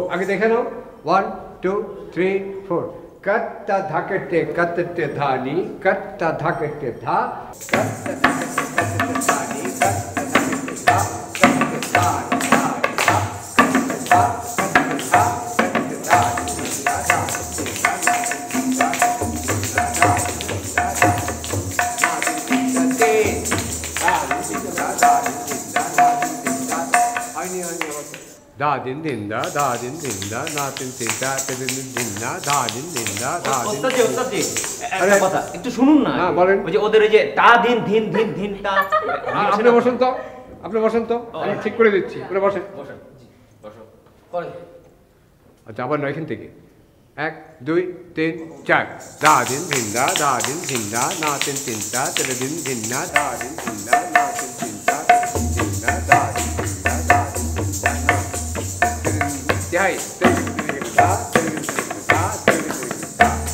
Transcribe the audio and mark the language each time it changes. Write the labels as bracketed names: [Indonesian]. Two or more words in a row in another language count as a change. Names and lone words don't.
[Bangla] আগে দেখে নাও 1 2 3 4। কত্তা ধাকেতে কত্তে ধানি, কত্তা ধাকেতে ধা, কত্তা ধাকেতে ধানি, কত্তা ধাকেতে ধা, কত্তে ধা ধা ধা, ধা ধা ধা da din din da din din da na tin tin da din din da din din da din। ওস্তাদ জি, ওস্তাদ জি, একটা কথা একটু শুনুন না। হ্যাঁ বলেন। ওই যে ওদের এই যে তা দিন ধিন ধিন ধিন তা। আপনি বসেন তো, আপনি বসেন তো, আমি ঠিক করে দিচ্ছি। আপনি বসেন। বসেন জি, বসো করেন। আচ্ছা আবার নয় এখান থেকে 1 2 3 4। da din din da din din da na tin tin da din din da din din da na tin tin da din da da din din da da din din da na jai da da da।